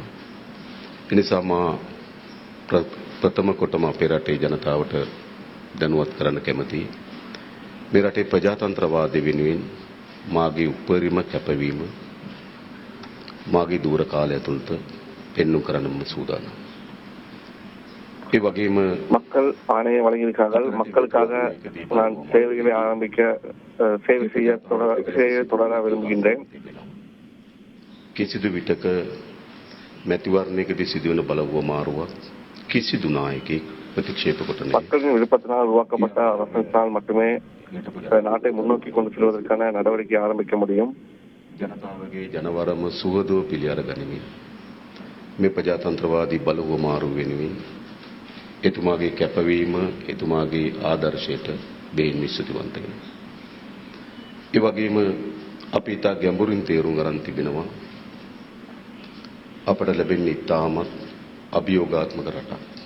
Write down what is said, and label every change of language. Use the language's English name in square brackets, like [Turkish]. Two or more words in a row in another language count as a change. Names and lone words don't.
[Sinhala] ඒ නිසා මා ප්‍රථම කොටම අපේ රටේ ජනතාවට දැනුවත් කරන්න කැමතියි. මේ රටේ ප්‍රජාතන්ත්‍රවාදය වෙනුවෙන් මාගේ උපරිම කැපවීම මාගේ දූර කාලය ඇතුළත පෙන්වුම් කරන්න සූදානම්. ඒ වගේම [Tamil] மக்கள் ஆணையை வழங்கியிருக்கார்கள். மக்களுக்காக நான் சேவைகளை ஆரம்பிக்க சேவை செய்ய தொடர விரும்புகின்றேன். [Sinhala] කිසිදු විටක මැතිවරණයකදී සිදුවන බලවමාරුවක් කිසිදු නායකයෙක් ප්‍රතික්ෂේප කොට නැහැ. [Tamil] மக்களின் விருப்பத்தினால் உருவாக்கப்பட்ட அரசினால் மட்டுமே நாட்டை முன்னோக்கி கொண்டு செல்வதற்கான நடவடிக்கை ஆரம்பிக்க முடியும். [Sinhala] ජනතාවගේ ජනවරම සුවදව පිළි අරගනිමින් මේ ප්‍රජාතන්ත්‍රවාදී බලවමාරු වෙනුවෙන් එතුමාගේ කැපවීම එතුමාගේ ආදර්ශයට බේන් විශ්වතිවන්ත වෙනවා. ඒ වගේම අපි ඊට ගැඹුරින් තේරුම් ගන්න තිබෙනවා අපට ලැබෙන්නේ ඉතාමත් අභියෝගාත්මක රටක්.